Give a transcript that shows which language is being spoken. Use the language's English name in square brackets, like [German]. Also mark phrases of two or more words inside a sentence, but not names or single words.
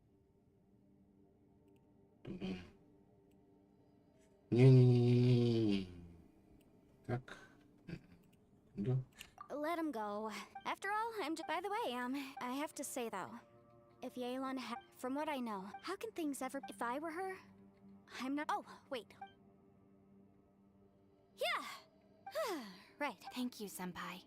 [Russian] Ba-bum. Не-не-не-не-не. Так. Да. [English] Let him go. After all, I'm just... By the way, I have to say though, if Yelan from what I know, how can things ever... If I were her, I'm not... Oh, wait. Yeah! Right. Thank you, Senpai.